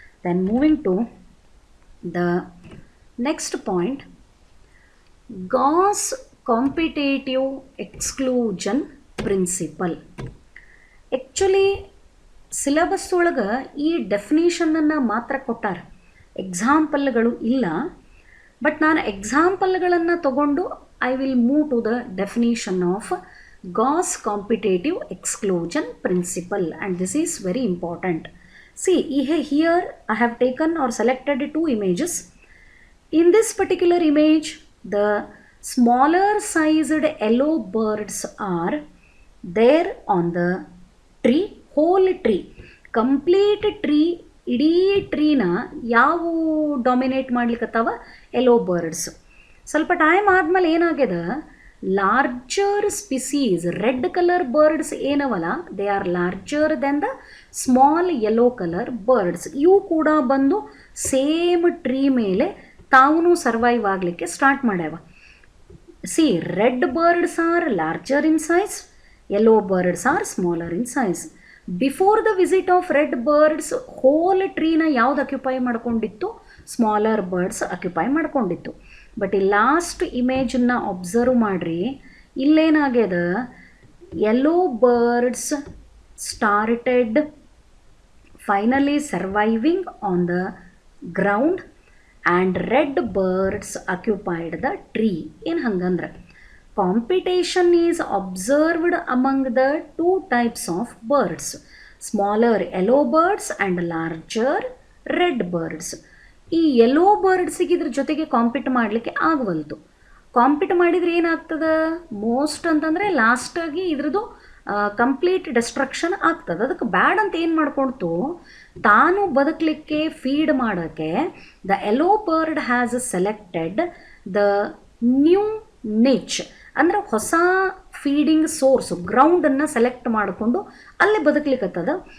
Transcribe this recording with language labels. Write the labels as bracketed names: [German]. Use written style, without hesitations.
[English] Then moving to the next point, Gauss competitive exclusion principle. [Kannada] Actually syllabus ಒಳಗೆ ಈ ಡೆಫಿನೇಷನನ್ನು ಮಾತ್ರ ಕೊಟ್ಟಾರೆ, ಎಕ್ಸಾಂಪಲ್ಗಳು ಇಲ್ಲ. [English] but [Kannada] ನಾನು ಎಕ್ಸಾಂಪಲ್ಗಳನ್ನು ತಗೊಂಡು [English] I will move to the definition of Gauss competitive exclusion principle, and this is very important. See, here I have taken or selected two images. In this particular image, the smaller sized yellow birds are there on the tree, whole tree, complete tree, [Kannada] ಇಡೀ ಟ್ರೀನ ಯಾವ dominate ಮಾಡ್ಲಿಕ್ಕತ್ತಾವ? [English] Yellow birds. [Kannada] ಸ್ವಲ್ಪ time ಆದಮೇಲೆ ಏನಾಗ್ಯದ, [English] Larger species red colour birds ಏನವಲ್ಲ, they are larger than the small yellow colour birds. [Kannada] ಇವು ಕೂಡ ಬಂದು same tree ಮೇಲೆ ತಾವು ಸರ್ವೈವ್ ಆಗಲಿಕ್ಕೆ start ಮಾಡ್ಯಾವ. [English] See, red birds are larger in size, yellow birds are smaller in size. Before the visit of red birds whole ಟ್ರೀನ [Kannada] ಯಾವ್ದು occupy ಮಾಡ್ಕೊಂಡಿತ್ತು? Smaller birds occupy ಮಾಡ್ಕೊಂಡಿತ್ತು. But ಈ last ಇಮೇಜನ್ನು observe ಮಾಡಿರಿ, ಇಲ್ಲೇನಾಗ್ಯದ, [English] Yellow birds started finally surviving on the ground and red birds occupied the tree. [Kannada] ಏನು ಹಂಗಂದ್ರೆ [English] competition is observed among the two types of birds, smaller yellow birds and larger red birds. [Kannada] ಈ yellow ಬರ್ಡ್ಸಿಗೆ ಇದ್ರ ಜೊತೆಗೆ compete ಮಾಡಲಿಕ್ಕೆ ಆಗವಲ್ತು. Compete ಮಾಡಿದರೆ ಏನಾಗ್ತದೆ, most ಅಂತಂದರೆ ಲಾಸ್ಟಾಗಿ ಇದ್ರದ್ದು ಕಂಪ್ಲೀಟ್ ಡೆಸ್ಟ್ರಕ್ಷನ್ ಆಗ್ತದೆ. ಅದಕ್ಕೆ ಬ್ಯಾಡ್ ಅಂತ ಏನು ಮಾಡ್ಕೊಳ್ತು, ತಾನು ಬದುಕಲಿಕ್ಕೆ ಫೀಡ್ ಮಾಡೋಕ್ಕೆ [English] the yellow bird has selected the new niche, [Kannada] ಅಂದರೆ ಹೊಸ ಫೀಡಿಂಗ್ ಸೋರ್ಸ್ ಗ್ರೌಂಡನ್ನು ಸೆಲೆಕ್ಟ್ ಮಾಡಿಕೊಂಡು ಅಲ್ಲೇ ಬದುಕಲಿಕ್ಕತ್ತದ.